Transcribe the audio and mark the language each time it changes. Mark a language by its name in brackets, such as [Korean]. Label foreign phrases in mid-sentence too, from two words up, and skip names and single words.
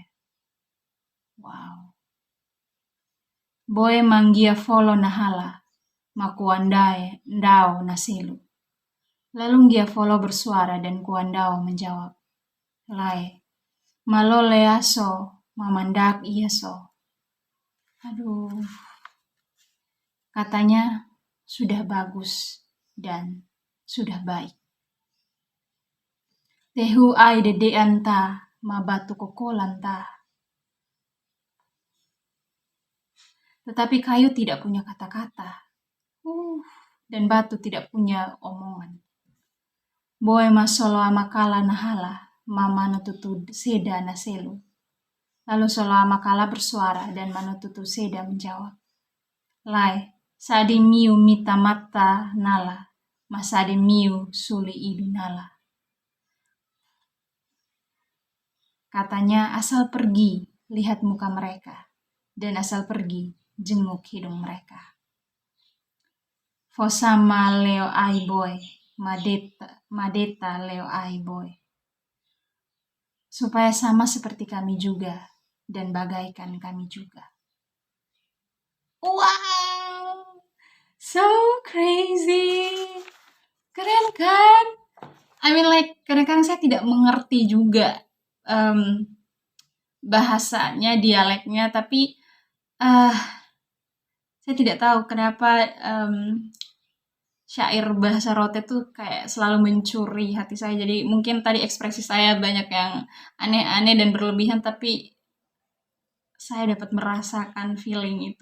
[Ringgou] Wow. Boe manggia folo nahala, makuandae ndao naselu. [Indonesian] Lalu [Ringgou] ngia folo [Indonesian] bersuara dan kuandao menjawab. [Ringgou] Lai, malole aso, mamandak iaso. [Indonesian] Aduh. Katanya sudah bagus dan sudah baik. [Ringgou] Tehu ai dedean ta, ma batu kokolan ta. [Indonesian] Tetapi kayu tidak punya kata-kata. Dan batu tidak punya omongan. [Ringgou] Boe masolo amakala nahala, mama nututu seda naselu. [Indonesian] Lalu [Ringgou] solo amakala [Indonesian] bersuara dan [Ringgou] manututu seda [Indonesian] menjawab. [Ringgou] Lai, Sade miu mita mata nala, masade miu suli idu nala. [Indonesian] Katanya asal pergi, lihat muka mereka. Dan asal pergi, jenguk hidung mereka. [Ringgou] Fosama leo ai boy, madeta leo ai boy. [Indonesian] Supaya sama seperti kami juga, dan bagaikan kami juga. [English] Wow, so crazy. [Indonesian] Keren kan? [English] I mean like, [Indonesian] kadang-kadang saya tidak mengerti juga bahasanya, dialeknya, tapi saya tidak tahu kenapa syair bahasa Rote tuh kayak selalu mencuri hati saya. Jadi mungkin tadi ekspresi saya banyak yang aneh-aneh dan berlebihan, tapi saya dapat merasakan feeling itu.